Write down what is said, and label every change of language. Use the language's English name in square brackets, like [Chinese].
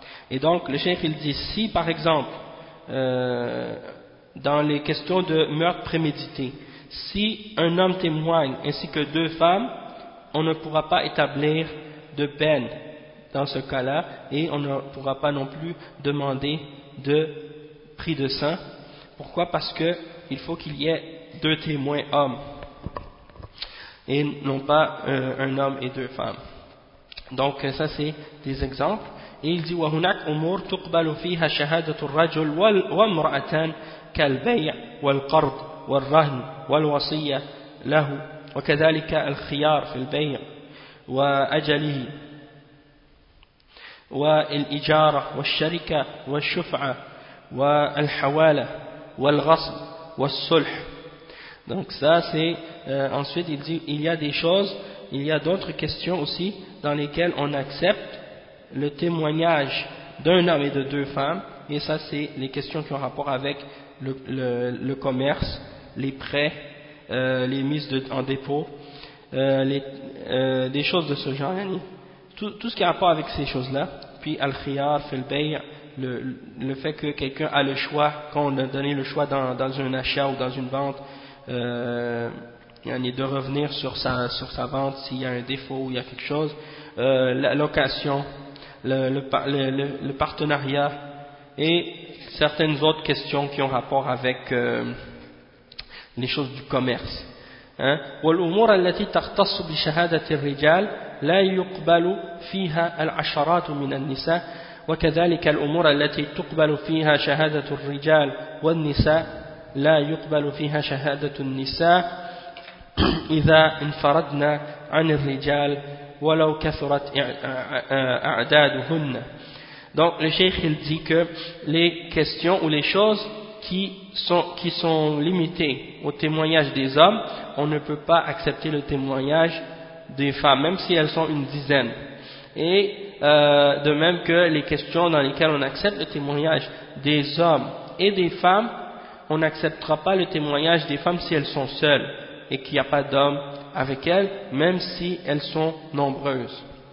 [French] Et donc le cheikh il dit, si par exemple dans les questions de meurtre prémédité, si un homme témoigne ainsi que deux femmes, on ne pourra pas établir de peine dans ce cas-là, et on ne pourra pas non plus demander de prix de sang. Pourquoi? Parce que il faut qu'il y ait deux témoins hommes et non pas un homme et deux femmes. Donc ça c'est des exemples. [Arabic] Et il dit وهناك أمور تقبل فيها شهادة الرجل وامرأتان كالبيع والقرض والرهن والوصية له وكذلك الخيار في البيع وأجله والإجارة والشركة والشفعة والحوالة والغصب والصلح. [French] Donc ça c'est ensuite il dit il y a des choses il y a d'autres questions aussi dans lesquelles on accepte le témoignage d'un homme et de deux femmes, et ça c'est les questions qui ont rapport avec le commerce, les prêts, les mises en dépôt, des choses de ce genre, hein, tout ce qui a rapport avec ces choses-là, puis al-khiyar, fil-bay, le fait que quelqu'un a le choix, qu'on a donné le choix dans un achat ou dans une vente, de revenir sur sa vente s'il y a un défaut ou il y a quelque chose, la location, le partenariat et certaines autres questions qui ont rapport avec les choses du commerce. [Arabic] والأمور التي تختص بشهادة الرجال لا يقبل فيها العشرات من النساء وكذلك الأمور التي تقبل فيها شهادة الرجال والنساء لا يقبل فيها شهادة النساء إذا انفردنا عن الرجال ولو كثرت أعدادهن. [French] Donc le cheikh il dit que les questions ou les choses qui sont limités au témoignage des hommes, on ne peut pas accepter le témoignage des femmes, même si elles sont une dizaine. Et de même que les questions dans lesquelles on accepte le témoignage des hommes et des femmes, on n'acceptera pas le témoignage des femmes si elles sont seules et qu'il n'y a pas d'hommes avec elles, même si elles sont nombreuses.